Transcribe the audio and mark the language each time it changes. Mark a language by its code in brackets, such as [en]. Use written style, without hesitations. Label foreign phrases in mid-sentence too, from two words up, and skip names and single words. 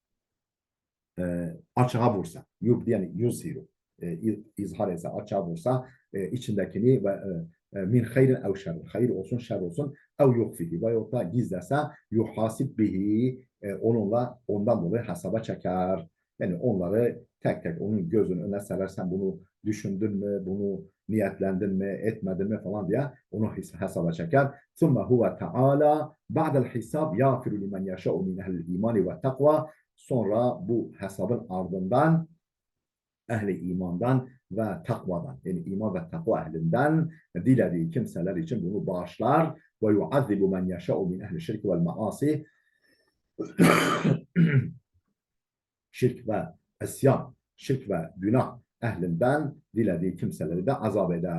[tr] açığa vursa, yani yuzhiru, izhar etse, açığa vursa içindekini [ar] ومن خير أو شر, [tr] hayır olsun, şer olsun, [ar] أو يخفه, [tr] veyahut da gizlese, [ar] يحاسب به, [tr] ondan dolayı hesaba çeker. Yani onları tek tek onun gözünün önüne serersen bunu düşündün mü, bunu niyetlendin mi, etmedin mi falan diye onu hesaba çeker. [ar] ثُمَّ هُوَ تَعَالَى بَعْدَ الْحِسَابِ يَغْفِرُ لِمَنْ يَشَاءُ مِنْ اَهْلِ الْاِيمَانِ وَالتَّقْوَى. [tr] Sonra bu hesabın ardından ehli imandan ve takvadan yani iman ve takva ehlinden dilediği kimseler için bunu bağışlar ve [ar] يعذب من يشاء من أهل الشرك والمعاصي. [tr] Şirk ve isyan, şirk ve günah ehlinden dilediği kimseleri de azap eder.